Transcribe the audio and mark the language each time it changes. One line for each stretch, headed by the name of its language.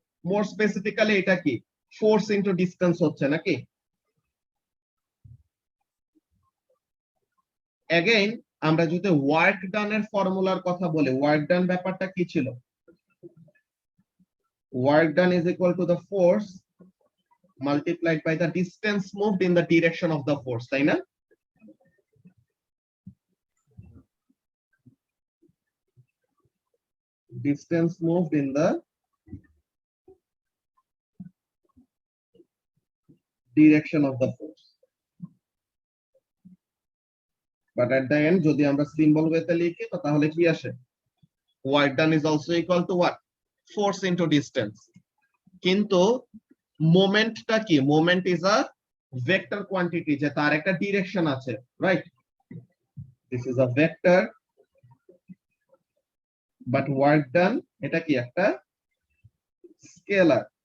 Bangla: মোর specifically এটা কি force into distance হচ্ছে নাকি? এগেইন আমরা যদি ওয়ার্ক ডানের ফর্মুলার কথা বলি, ওয়ার্ক ডান ব্যাপারটা কি ছিল?
English: work done is equal to the force multiplied by the distance moved in the direction of the force,
Bangla: তাই না?
English: Distance moved in the direction of the force. But at the end
Bangla: যদি আমরা symbol ওয়েতে লিখি তো তাহলে কি আসে?
English: Work done is also equal to what? Force into distance.
Bangla: কিন্তু মোমেন্টটা কি?
English: moment is a vector quantity,
Bangla: যে তার একটা ডিরেকশন আছে,
English: Right? This is a vector, but work done
Bangla: এটা কি একটা
English: Scalar.